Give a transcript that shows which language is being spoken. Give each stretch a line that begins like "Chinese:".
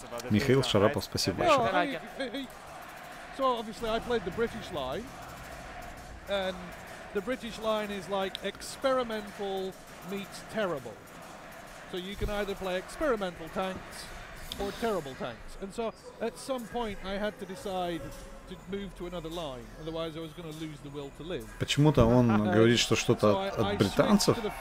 Russian: Михаил Шарапов, спасибо большое.
English: So obviously I played the British line, and the British line is like experimental meets terrible. So you can either play experimental tanks or terrible tanks. And so at some point I had to decide to move to another line, otherwise I was going to lose the will to live.
Russian: Почему-то он говорит, что что-то от британцев.